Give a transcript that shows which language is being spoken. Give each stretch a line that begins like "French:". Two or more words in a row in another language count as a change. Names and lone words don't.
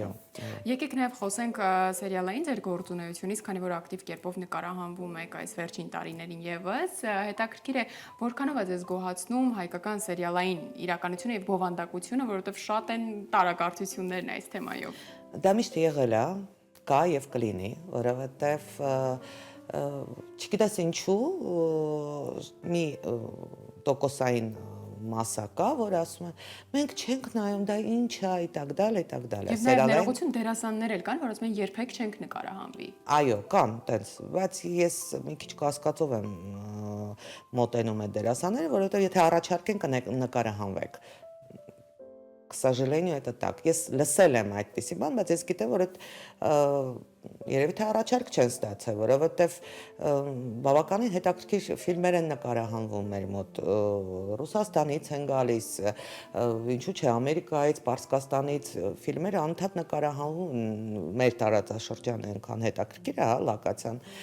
Armenian: Եկեք նաև խոսենք սերիալային ձեր գործունեությունից, քանի որ ակտիվ կերպով նկարահանվում եք այս վերջին տարիներին եւս, հետաքրքիր է որքանով է ձեզ գոհացնում հայկական սերիալային իրականությունը եւ բովանդակությունը, որովհետեւ շատ են տարակարծություններն այս թեմայով։ Դա միշտ եղել է, կա եւ կլինի, որովհետեւ չգիտես ինչու մի տոկոսային մասա կա, որ ասում են, մենք չենք նայում, դա ինչ է,
Russian: и так далее, и так далее։
Armenian: Եվ նաև ներողություն դերասաններ էլ կան, որ ասում են երբեք չենք նկարահանվի։ Այո, կան, տենց, բայց ես մի քիչ կասկածով եմ մոտենում այդ դերասանները, որովհետև եթե առաջարկեն կնկարահանվեք։
Russian: К сожалению, это так։
Armenian: Ես լսել եմ այդպիսի բան, բայց ես գիտեմ, որ այդ երևի թե առաջարկ չեն ստացել, որովհետև բավականին հետաքրքիր ֆիլմեր են նկարահանվում մեր մոտ, Ռուսաստանից են գալիս, ինչու՞ չէ, Ամերիկայից, Պարսկաստանից ֆիլմերը անընդհատ նկարահանվում մեր տարածաշրջանը այնքան հետաքրքիր է, հա, լոկացիան։